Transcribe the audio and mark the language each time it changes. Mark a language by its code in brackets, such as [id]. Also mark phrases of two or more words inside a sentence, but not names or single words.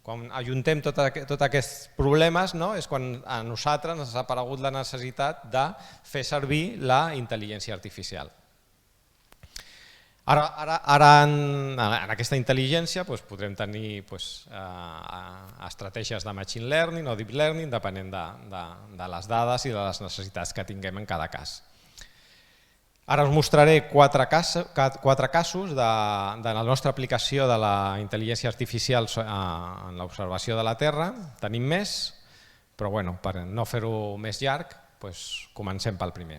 [ca] Quan ajuntem tots aquests problemes és quan a nosaltres ens ha aparegut la necessitat de fer servir la intel·ligència artificial. Ara en aquesta intel·ligència podrem tenir estratègies de [en] machine learning [ca] o [en] deep learning [ca] depenent de les dades i de les necessitats que tinguem en cada cas. Ara us mostraré quatre casos de la nostra aplicació de la intel·ligència artificial en l'observació de la Terra. Tenim més, però per no fer-ho més llarg, comencem pel primer.